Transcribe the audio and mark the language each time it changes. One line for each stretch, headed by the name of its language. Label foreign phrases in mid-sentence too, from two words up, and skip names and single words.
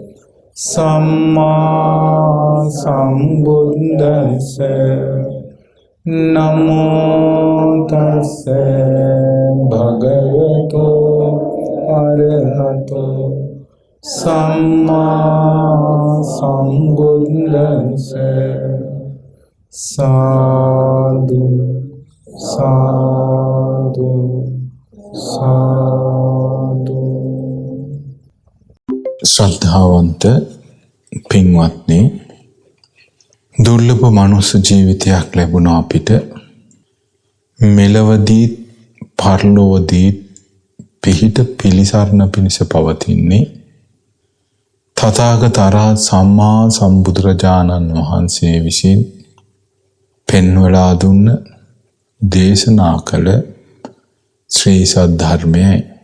Pali: සම්මා සම්බුද්දස්ස නමෝ තස්ස භගවතෝ අරහතෝ සම්මා සම්බුද්දස්ස සාදු සාදු සාදු.
Sinhala: ශ්‍රද්ධාවන්ත පින්වත්නි, දුර්ලභ මනුස්ස ජීවිතයක් ලැබුණා අපිට. මෙලවදී පරලොවදී පිහිට පිළිසරණ පිණිස පවතින්නේ තථාගත අරහත් සම්මා සම්බුදුරජාණන් වහන්සේ විසින් පෙන්වලා දුන්න දේශනා කළ ශ්‍රී සද්ධර්මයයි.